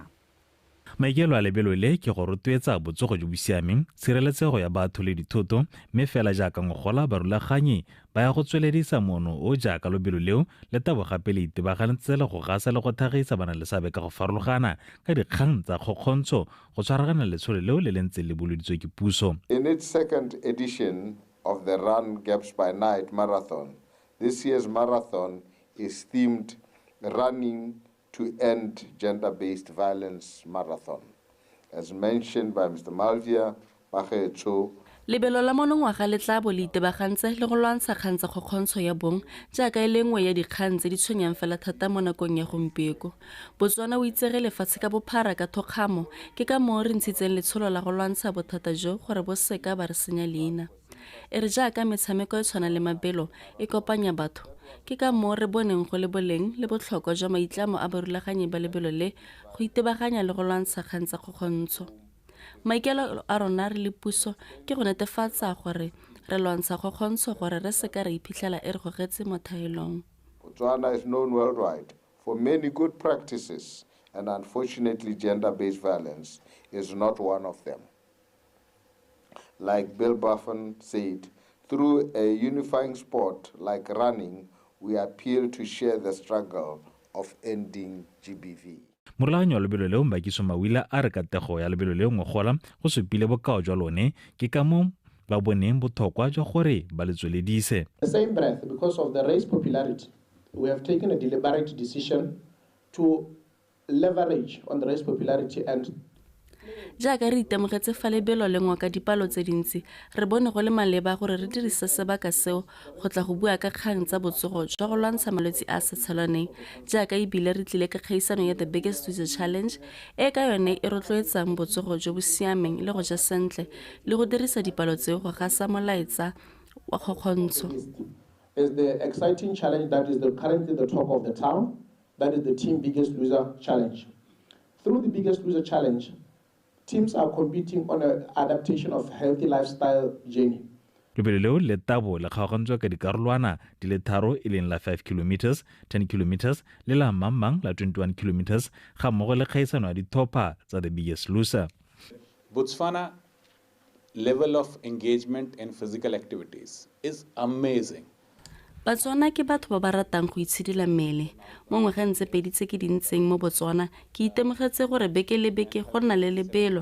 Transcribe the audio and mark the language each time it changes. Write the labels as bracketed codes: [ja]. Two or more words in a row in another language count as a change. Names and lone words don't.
[tn] Maikelo a lebelo le ke go rotloetsa botsogo jo bo siameng, tshireletsego ya batho le dithoto, mme fela jaaka ngogola barulaganyi ba ya go tsweledisa mono o jaaka lebelo leo le tabo gape le itebagantse le go gasa le go thagisa bana le sabe ka go farologana ka dikgang tsa kgokgontsho go tshwaragana letsholo leo le lentse le boloditswe ke puso. [en] In its second edition of the Run Gaps by Night Marathon, this year's marathon is themed Running to End Gender-Based Violence Marathon. As mentioned by Mr. Malvia Bagetso, [tn] lebelo la monongwaga le tla bo le itebagantse le go lwantsha kgang tsa kgokgontsho ya bong jaaka e le nngwe ya dikgang tse di tshwenyang fela thata mo nakong ya gompieko. Botswana o itsege lefatshe ka bophara ka thokgamo ke ka moo re ntshitseng letsholo la go lwantsha bothata jo gore bo seka ba re senya leina. E re jaaka metshameko e tshwana le mabelo e kopanya batho ke ka moo re boneng go le boleng le botlhokwa jwa maitlamo a barulaganyi ba lebelo le go itebaganya le go lwantsha kgang tsa kgokgontsho. Maikelo a rona re le puso ke go netefatsa gore re lwantsha kgokgontsho gore re seka re iphitlhela e re gogetse mo thaelong. [en] Botswana is known worldwide for many good practices, and unfortunately gender-based violence is not one of them. Like Bill Buffon said, through a unifying sport like running, we appeal to share the struggle of ending GBV. [tn] Morulaganyi wa lebelo leo Mbakiso Mawila a re katego ya lebelo leo ngogola go supile bokao jwa lone ke ka mo ba boneng botlhokwa jwa gore ba le tsweledise. [en] The same breath, because of the race popularity, we have taken a deliberate decision to leverage on the race popularity and [tn] jaaka re itemogetse fa lebelo lengwe ka dipalo tse dintsi re bone go le maleba gore re dirisa sebaka seo go tla go bua ka kgang tsa botsogo jwa go lwantsha malwetse a sa tshelaneng jaaka ebile re tlile ka kgaisano ya The Biggest Loser Challenge e ka yone e rotloetsang botsogo jo bo siameng le go ja sentle le go dirisa dipalo tseo go gasa molaetsa wa kgokgontsho. [en] Is the exciting challenge that is currently the talk of the town, that is the Team Biggest Loser Challenge. Through the Biggest Loser Challenge, teams are competing on an adaptation of healthy lifestyle journey. [tn] Lebelo leo le tabo le kgaogantswa ka dikarolwana di le tharo e leng la 5 kilometers, 10 kilometers le la Mammang la 21 kilometers ga mmogo le kgaisano ya dithopa tsa The Biggest Loser. [en] Botswana level of engagement in physical activities is amazing. [tn] Batswana ke batho ba ba ratang go itshidila mmele. Mo ngwageng tse pedi tse ke di ntseng mo Botswana, ke itemogetse gore beke le beke go nna le lebelo.